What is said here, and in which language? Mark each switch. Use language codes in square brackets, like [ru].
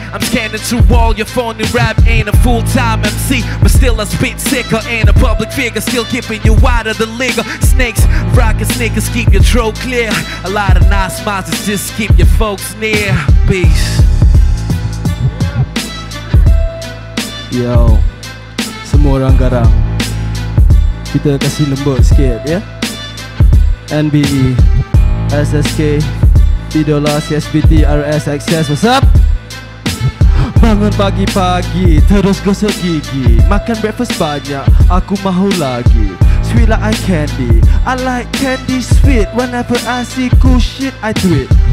[en] I'm scanning through all your phony rap. Ain't a full-time MC, but still I spit sicker. Ain't a public figure, still keeping you out of the liquor. Snakes, rockin' sneakers, keep your throat clear. A lot of nice smiles, just keep your folks near. Peace. [ms] Yo, semua orang garang, kita kasih lembut sikit ya. [en] NBE, SSK, Idola, CSBT, RS, XS, what's up? [ms] Bangun pagi-pagi, terus gosok gigi. Makan breakfast banyak, aku mahu lagi. [en] Sweet like eye candy, I like candy sweet. Whenever I see cool shit, I do it.